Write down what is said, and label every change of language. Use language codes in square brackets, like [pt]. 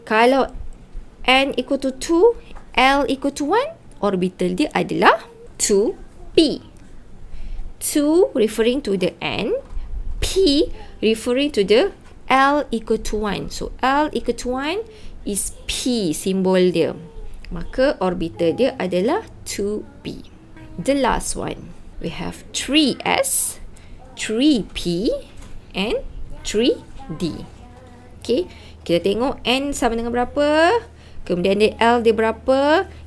[ms] Kalau n equal to 2, L equal to 1, orbital dia adalah 2p. [en] 2 referring to the n, p referring to the L equal to 1. So L equal to 1 is p, simbol dia. [ms] Maka orbital dia adalah 2p. [en] The last one, we have 3s, 3p and 3d. [ms] Okay, kita tengok n sama dengan berapa, kemudian dia L dia berapa.